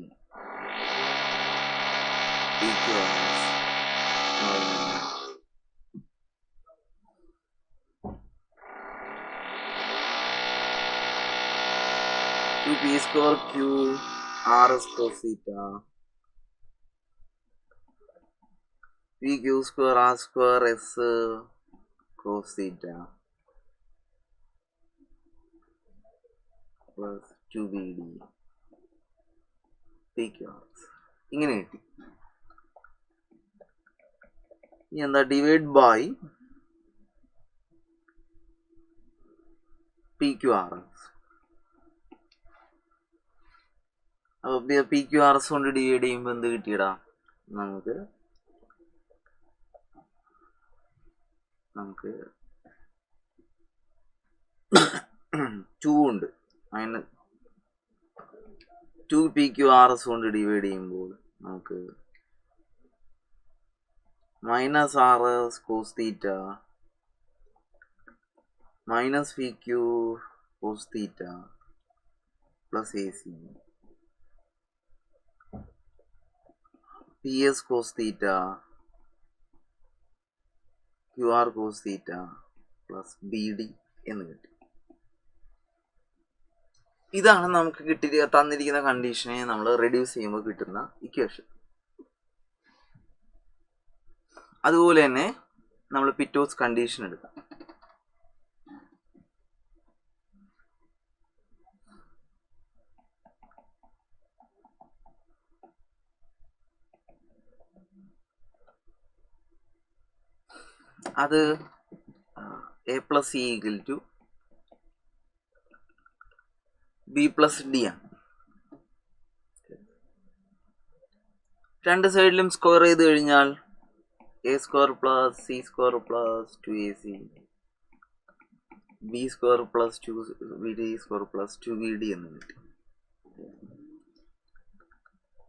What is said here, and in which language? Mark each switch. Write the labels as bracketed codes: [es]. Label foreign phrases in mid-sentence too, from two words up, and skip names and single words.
[en] PQR 2P square Q R cos theta PQ square R square S cos theta plus 2BD PQR [ml] ഇങ്ങനെ കിട്ടി. ഇനി എന്താ? [en] divide by PQRS. [ml] അപ്പോൾ PQRS കൊണ്ട് ഡിവൈഡ് ചെയ്യുമ്പോൾ എന്ത് കിട്ടിയടാ? നമുക്ക് 2 ഉണ്ട്, -2 PQRS കൊണ്ട് ഡിവൈഡ് ചെയ്യുമ്പോൾ നമുക്ക് [en] -RS cos theta -PQ cos theta plus AC PS cos theta QR cos theta plus BD [ml] എന്ന് കിട്ടി. ഇതാണ് നമുക്ക് തന്നിരിക്കുന്ന കണ്ടീഷനെ നമ്മൾ റെഡ്യൂസ് ചെയ്യുമ്പോൾ കിട്ടുന്ന ഇക്വേഷൻ. അതുപോലെ തന്നെ നമ്മൾ പിറ്റോസ് കണ്ടീഷൻ എടുക്കാം. [en] അത് A plus C equal to B plus D ആണ്. [ml] രണ്ട് സൈഡിലും സ്ക്വയർ ചെയ്ത് കഴിഞ്ഞാൽ [en] A square plus C square plus 2AC B square plus 2BD square plus 2BD [ml] എന്ന് കിട്ടി.